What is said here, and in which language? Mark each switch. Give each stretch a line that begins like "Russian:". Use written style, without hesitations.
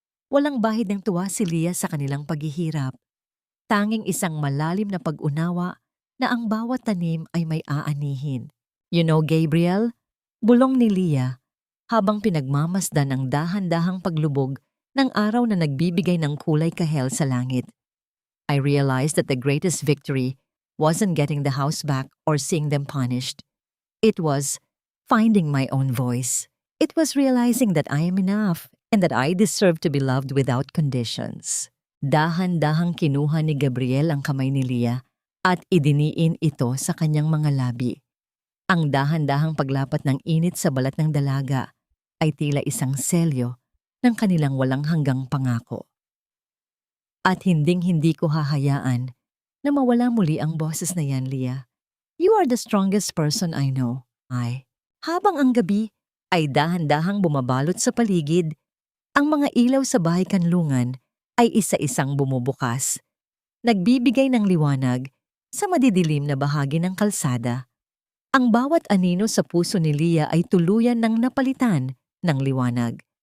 Filipino: Walang bahid ng tuwa si Lia sa kanilang paghihirap, tanging isang malalim na pag-unawa na ang bawat tanim ay may aanihin.
English: You know,
Filipino: Gabriel, bulong ni Lia habang pinagmamasdan ang dahan-dahang paglubog ng araw na nagbibigay ng kulay kahel sa langit.
English: I realized that the greatest victory wasn't getting the house back or seeing them punished. It was finding my own voice. It was realizing that I am enough and that I deserve to be loved without conditions.
Filipino: Dahan-dahang kinuha ni Gabriel ang kamay ni Lia at idiniin ito sa kanyang mga labi. Ang dahan-dahang paglapat ng init sa balat ng dalaga ay tila isang selyo ng kanilang walang hanggang pangako. At hinding-hindi ko hahayaan na mawala muli ang boses na yan, Leah.
English: You are the strongest person I know.
Filipino: Habang ang gabi ay dahan-dahang bumabalot sa paligid, ang mga ilaw sa bahay kanlungan ay isa-isang bumubukas, nagbibigay ng liwanag sa madidilim na bahagi ng kalsada. Ang bawat anino sa puso ni Leah ay tuluyan ng napalitan ng liwanag.